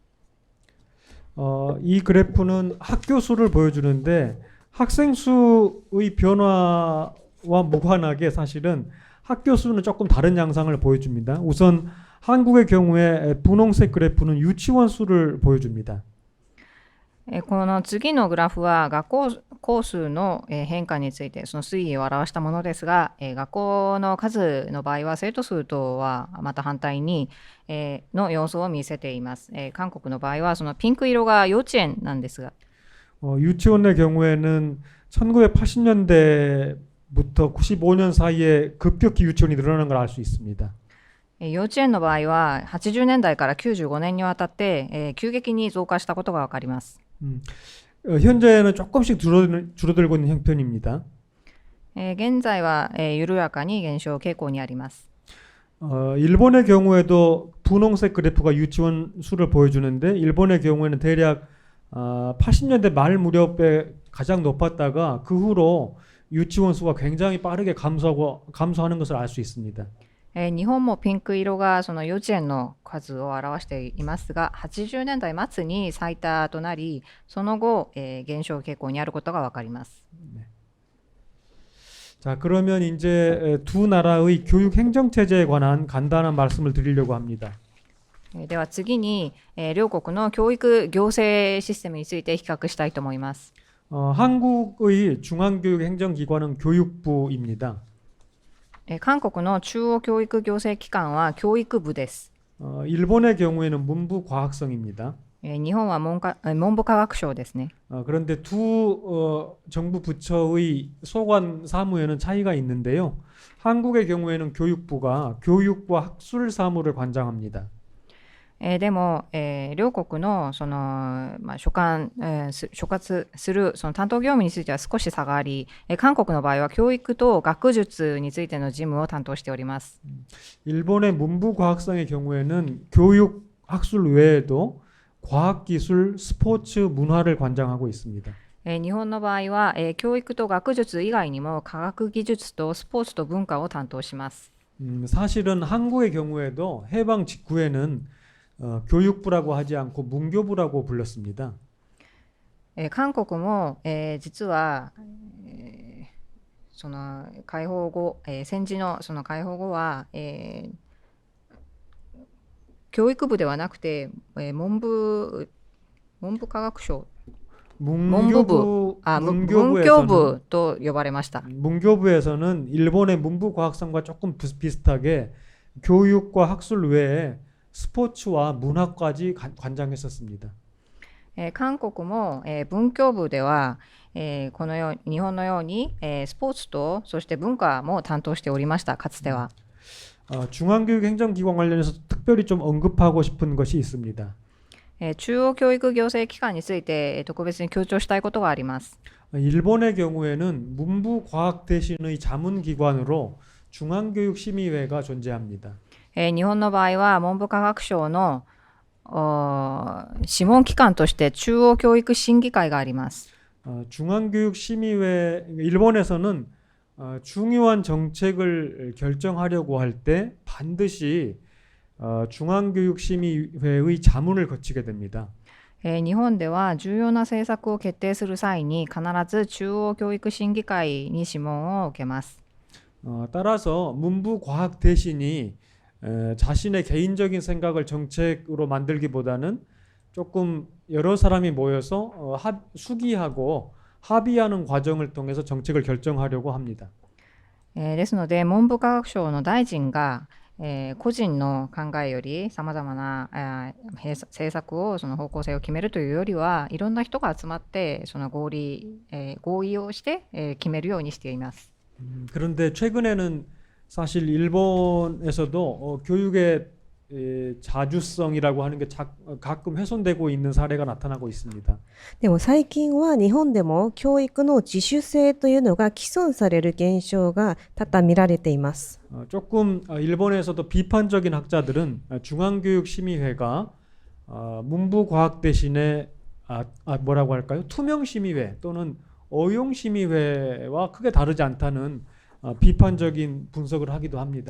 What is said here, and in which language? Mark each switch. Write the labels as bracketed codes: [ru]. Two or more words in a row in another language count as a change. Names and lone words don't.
[ko] 이 그래프는 학교 수를 보여주는데 학생 수의 변화와 무관하게 사실은 학교 수는 조금 다른 양상을 보여줍니다. 우선 한국의 경우에 분홍색 그래프는 유치원 수를 보여줍니다. [ja] この次のグラフは学校校数の変化についてその推移を表したものですが、学校の数の場合は生徒数とはまた反対にの様子を見せています。韓国の場合はそのピンク色が幼稚園なんですが、 [ko] 유치원의 경우에는 1980년대부터 95년 사이에 급격히 유치원이 늘어난 걸 알 수 있습니다. [ja] 幼稚園の場合は80年代から95年にわたって急激に増加したことがわかります。 [ko] 현재는 조금씩 줄어들고 있는 형편입니다. [ja] 現在は緩やかに減少傾向にあります。 [ko] 일본의 경우에도 분홍색 그래프가 유치원 수를 보여주는데 일본의 경우에는 대략 80년대 말 무렵에 가장 높았다가 그 후로 유치원 수가 굉장히 빠르게 감소하는 것을 알 수 있습니다. [ja] 日本もピンク色がその幼稚園の数を表していますが、80年代末に最多となり、その後、減少傾向にあることがわかります。 [ko] 자, 그러면 이제 두 나라의 교육 행정 체제에 관한 간단한 말씀을 드리려고 합니다. [ja] では次に、両国の教育行政システムについて比較したいと思います。 [ko] 한국의 중앙교육 행정기관은 교육부입니다. [ja] 韓国の中央教育行政機関は教育部です。 [ko] 일본의 경우에는 문부과학성입니다. [ja] 日本は文部科学省ですね。 [ko] 그런데 두 정부 부처의 소관 사무에는 차이가 있는데요. 한국의 경우에는 교육부가 교육과 학술 사무를 관장합니다. [ja] でも、両国のその、所轄するその担当業務については少し差があり、韓国の場合は教育と学術についての事務を担当しております。 [ko] 일본의 문부과학성의 경우에는 교육, 학술 외에도 과학기술, 스포츠, 문화를 관장하고 있습니다. [ja] 日本の場合は、教育と学術以外にも科学技術とスポーツと文化を担当します。 [ko] 사실은 한국의 경우에도 해방 직후에는 교육부라고 하지 않고 문교부라고 불렀습니다. [ja] 韓国も、実は、その解放後、戦時のその解放後は、教育部ではなくて、文部科学省文教部と呼ばれました。 [ko] 문교부에서는 일본의 문부과학성과 조금 비슷하게 교육과 학술 외에 스포츠와 문화까지 관장했었습니다. [ja] 韓国も、文教部では、このように日本のように、スポーツとそして文化も担当しておりました。かつては。 [ko] 중앙교육행정기관 관련해서 특별히 좀 언급하고 싶은 것이 있습니다. [ja] 中央教育行政機関について、特別に強調したいことがあります。 [ko] 일본의 경우에는 문부과학대신의 자문기관으로 중앙교육심의회가 존재합니다. [ja] 日本の場合は文部科学省の諮問機関として中央教育審議会があります。 [ko] 중앙교육심의회 일본에서는 중요한 정책을 결정하려고 할 때 반드시 중앙교육심의회의 자문을 거치게 됩니다. [ja] 日本では重要な政策を決定する際に必ず中央教育審議会に諮問を受けます。 [ko] 따라서 문부과학 대신이 자신의 개인적인 생각을 정책으로 만들기보다는 조금 여러 사람이 모여서 수기하고 합의하는 과정을 통해서 정책을 결정하려고 합니다. [ja] ですので文部科学省の大臣が個人の考えよりさまざまな政策をその方向性を決めるというよりはいろんな人が集まってその合意をして決めるようにしています。 [ko] 그런데 최근에는 사실 일본에서도 교육의 자주성이라고 하는 게 가끔 훼손되고 있는 사례가 나타나고 있습니다. [ja] でも最近は日本でも教育の自主性というのが毀損される現象が多々見られています。 [ko] 조금 일본에서도 비판적인 학자들은 중앙교육심의회가 문부과학 대신에 뭐라고 할까요? 투명심의회 또는 어용심의회와 크게 다르지 않다는 비판적인 분석을 하기도 합니다.